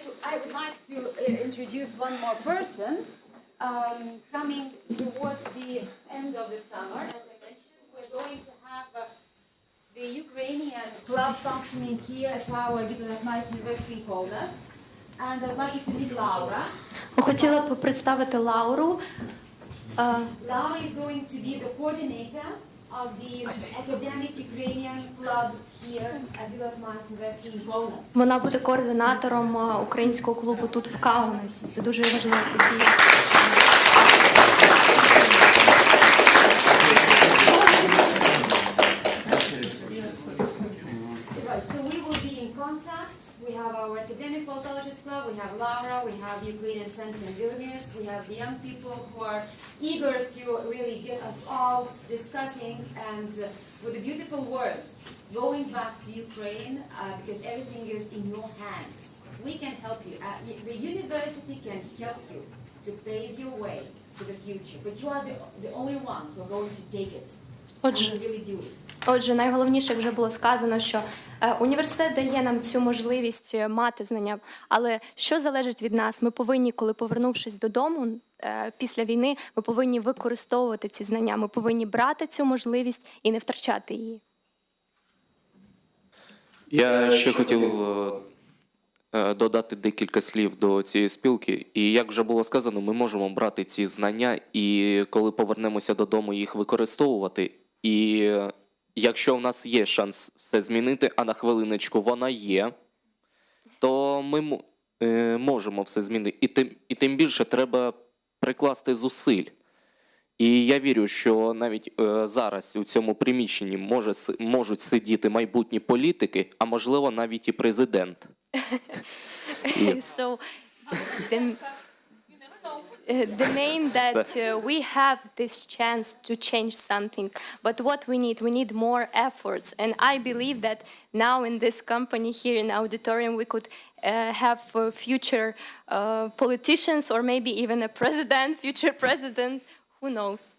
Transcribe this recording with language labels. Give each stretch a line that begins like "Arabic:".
English: I would like to introduce one more person coming towards the end of the summer. As I mentioned, we're going to have the Ukrainian club functioning here at our Vytautas Mažvydas University in Kaunas. And I'd like you to meet Laura.
Ukrainian: Хотіла б представити Лауру.
English: Laura is going to be the coordinator of the academic Ukrainian club here at Vytautas Mažvydas University in Kaunas.
Ukrainian: Вона буде координатором українського клубу тут в Каунасі. Це дуже важлива подія.
English: Right, so we will be in contact. We have our academic politologist club, we have Laura, we have the Ukrainian Center in Vilnius, we have the young people who are eager to really get us all discussing and with the beautiful words, going back to Ukraine because everything is in your hands. We can help you. The university can help you to pave your way to the future, but you are the only ones who are going to take it and really do it.
Ukrainian: Отже, найголовніше, як вже було сказано, що університет дає нам цю можливість мати знання, але що залежить від нас? Ми повинні, коли повернувшись додому після війни, ми повинні використовувати ці знання, ми повинні брати цю можливість і не втрачати її. Я ще хотів додати декілька слів до цієї спілки. І як вже було сказано, ми можемо брати ці знання і коли повернемося додому, їх використовувати. І якщо в нас є шанс все змінити, а на хвилиночку вона є, то ми можемо все змінити. І тим більше треба прикласти зусиль. І я вірю, що навіть зараз у цьому приміщенні можуть сидіти майбутні політики, а можливо навіть і президент.
English: So, the main that we have this chance to change something, but what we need more efforts, and I believe that now in this company here in auditorium we could have future politicians or maybe even a president, future president, who knows.